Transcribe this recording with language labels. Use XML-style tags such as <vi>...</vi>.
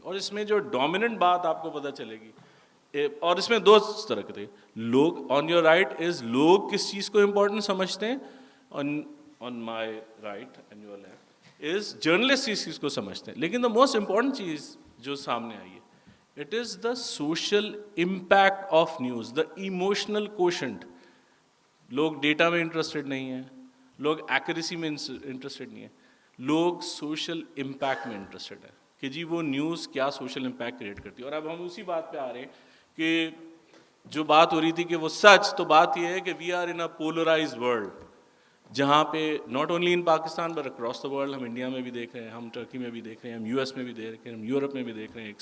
<ur>اور اس میں جو ڈومیننٹ بات آپ کو پتہ چلے گی, اور اس میں 2 طرح کے تھے لوگ.</ur> <en>on your right is</en> <ur>لوگ کس چیز کو امپورٹنٹ سمجھتے ہیں,</ur> <en>on my right and your left is journalist</en> <ur>اس چیز کو سمجھتے ہیں. لیکن</ur> <en>the most important</en> <ur>چیز جو سامنے آئی ہے,</ur> <en>It is the social impact of news, the emotional quotient.</en> <ur>لوگ ڈیٹا میں انٹرسٹڈ نہیں ہیں, لوگ ایکوریسی میں انٹرسٹڈ نہیں ہیں, لوگ سوشل امپیکٹ میں انٹرسٹڈ ہیں کہ جی وہ نیوز کیا سوشل امپیکٹ کریٹ کرتی ہے. اور اب ہم اسی بات پہ آ رہے ہیں کہ جو بات ہو رہی تھی کہ وہ سچ, تو بات یہ ہے کہ</ur> <en>we are in a polarised world</en> <ur>جہاں پہ</ur> <en>not only in Pakistan but across the world,</en> <ur>ہم انڈیا میں بھی دیکھ رہے ہیں, ہم ٹرکی میں بھی دیکھ رہے ہیں, ہم یو ایس میں بھی دیکھ رہے ہیں, ہم یورپ میں بھی دیکھ رہے ہیں.</ur>